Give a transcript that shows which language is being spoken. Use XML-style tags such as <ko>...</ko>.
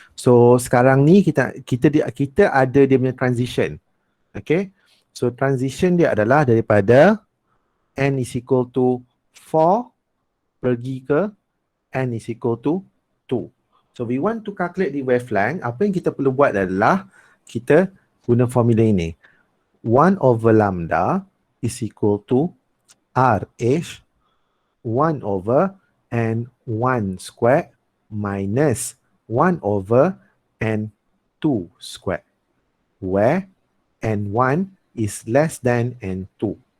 <ms>So, sekarang ni kita ada dia punya transition. Okay? So, transition dia adalah daripada n is equal to 4 pergi ke n is equal to 2.</ms> <en>So, we want to calculate the wavelength.</en> <ms>Apa yang kita perlu buat adalah kita guna formula ini.</ms> <en>1 over lambda is equal to RH 1 over N1 squared minus 1 over N2 N2 squared, where N1 is less than N2.</en>